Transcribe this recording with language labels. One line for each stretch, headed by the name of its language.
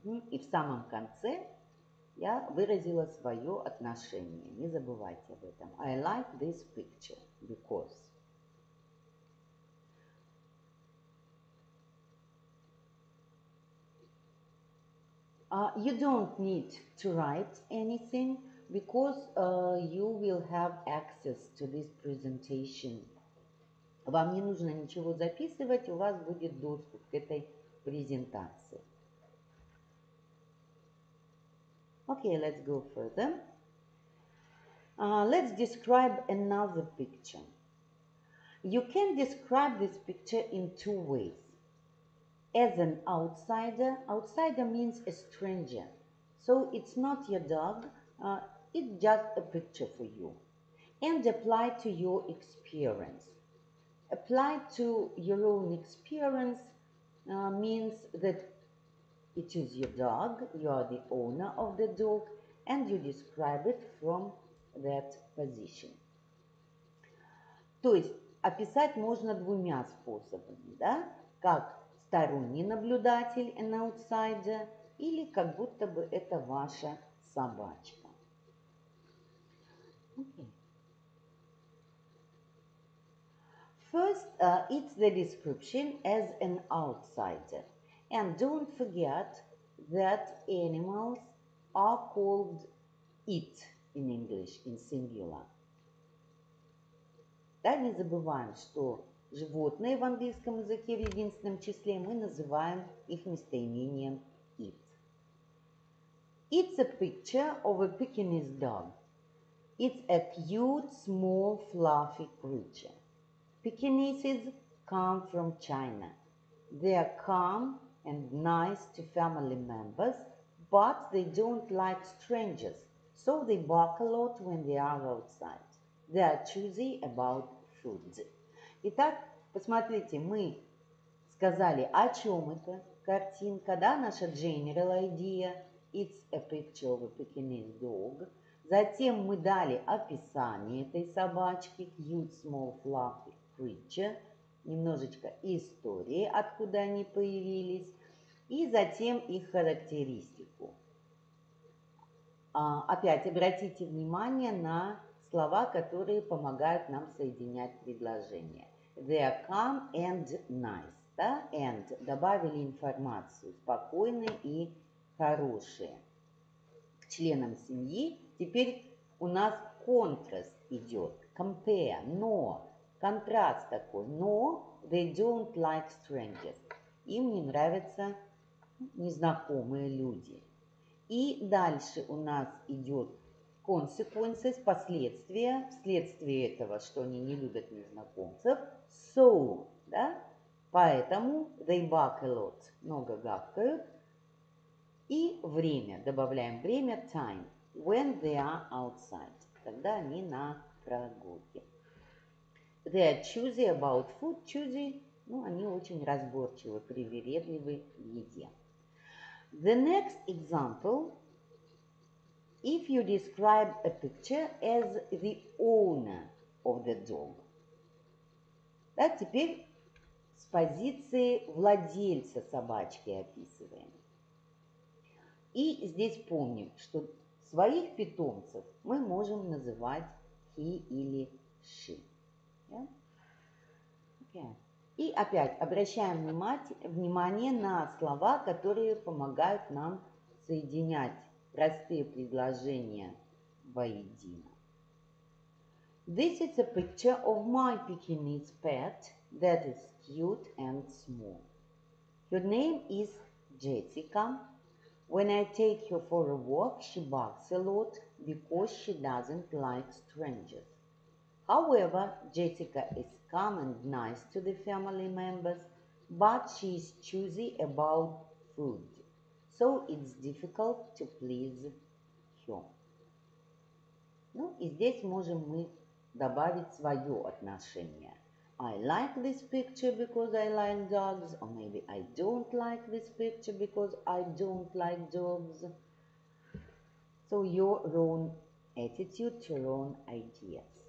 Russian: И в самом конце я выразила свое отношение. Не забывайте об этом.
English: I like this picture because. You don't need to write anything. because you will have access to this presentation.
Russian: Вам не нужно ничего записывать, у вас будет доступ к этой презентации.
English: Okay, let's go further. Let's describe another picture. You can describe this picture in two ways. As an outsider, outsider means a stranger. So it's not your dog, it's just a picture for you. And apply to your experience. Apply to your own experience means that it is your dog, you are the owner of the dog, and you describe it from that position.
Russian: То есть описать можно двумя способами, да? Как сторонний наблюдатель,
English: an outsider,
Russian: или как будто бы это ваша собачка.
English: Okay. First, it's the description as an outsider. And don't forget that animals are called it in English, in singular.
Russian: Да, не забываем, что животные в английском языке в единственном числе мы называем их местоимением it.
English: It's a picture of a Pekingese dog. It's a cute, small, fluffy creature. Pekingeses come from China. They are calm and nice to family members, but they don't like strangers, so they bark a lot when they are outside. They are choosy about food.
Russian: Итак, посмотрите, мы сказали, о чем это картинка, да, наша
English: general idea. It's a picture of a Pekingese dog.
Russian: Затем мы дали описание этой собачки,
English: cute, small, fluffy creature,
Russian: немножечко истории, откуда они появились, и затем их характеристику. Опять обратите внимание на слова, которые помогают нам соединять предложения.
English: They are calm and nice.
Russian: Да?
English: And
Russian: добавили информацию, спокойные и хорошие. К членам семьи теперь у нас контраст идет.
English: Compare,
Russian: но. Контраст такой. Но
English: they don't like strangers.
Russian: Им не нравятся незнакомые люди. И дальше у нас идет consequences, последствия, вследствие этого, что они не любят незнакомцев.
English: So,
Russian: да? Поэтому
English: they bark a lot,
Russian: много гавкают. И время, добавляем время, time,
English: when they are outside,
Russian: когда они на прогулке.
English: They are choosy about food, choosy,
Russian: ну, они очень разборчивы, привередливы в еде.
English: The next example, if you describe a picture as the owner of the dog.
Russian: Да, теперь с позиции владельца собачки описываем. И здесь помним, что своих питомцев мы можем называть he или she.
English: Yeah? Okay.
Russian: И опять обращаем внимание на слова, которые помогают нам соединять простые предложения воедино.
English: This is a picture of my Pekingese pet that is cute and small. Her name is Jessica. When I take her for a walk, she barks a lot because she doesn't like strangers. However, Jessica is calm and nice to the family members, but she is choosy about food, so it's difficult to please her.
Russian: Ну и здесь можем мы добавить свое отношение.
English: I like this picture because I like dogs, or maybe I don't like this picture because I don't like dogs. So your own attitude, your own ideas.